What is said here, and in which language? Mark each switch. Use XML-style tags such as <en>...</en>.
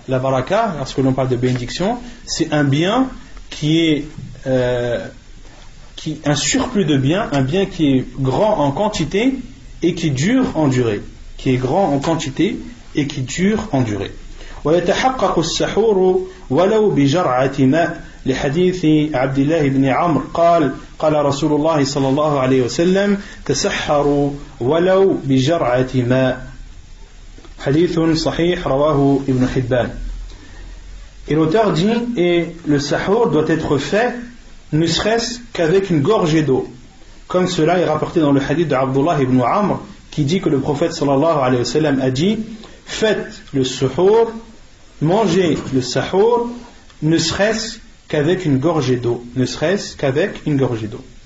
<fr>La baraka, lorsque l'on parle de bénédiction, c'est un bien qui est un surplus de biens, un bien qui est grand en quantité et qui dure en durée, qui est grand en quantité et qui dure en durée.</fr> <ar>ويتحقق السحور ولو بجرعة ماء لحديث عبد الله بن عمرو قال رسول الله صلى الله عليه وسلم تسحروا ولو بجرعة ماء حديث صحيح رواه ابن حبان.</ar> <fr>Et l'auteur dit, et le sahur doit être fait ne serait-ce qu'avec une gorgée d'eau, comme cela est rapporté dans le hadith d'Abdullah ibn Amr qui dit que le prophète sallallahu alayhi wa sallam a dit, faites le sahur, mangez le sahur, ne serait-ce qu'avec une gorgée d'eau, ne serait-ce qu'avec une gorgée d'eau.</fr>